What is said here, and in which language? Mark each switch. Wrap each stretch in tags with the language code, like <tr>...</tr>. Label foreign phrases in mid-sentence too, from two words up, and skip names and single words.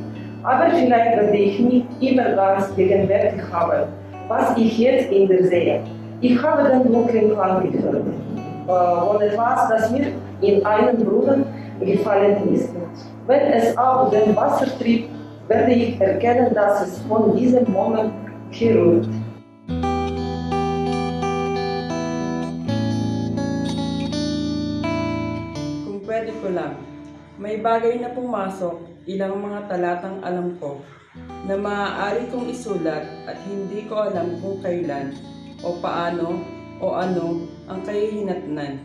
<de>Aber vielleicht werde ich nicht immer ganz gegenwärtig haben, was ich jetzt in der sehe. Ich habe den dunklen Klang gehört von etwas, das mir in einem Brunnen gefallen ist. Wenn es auf dem Wasser trieb, werde ich erkennen, dass es von diesem Moment herrührt.</de> <tl>Kung pwede ko lang, may bagay na pumasok ilang mga talatang alam ko na maaari kong isulat at hindi ko alam kung kailan o paano o ano ang kahihinatnan.</tl>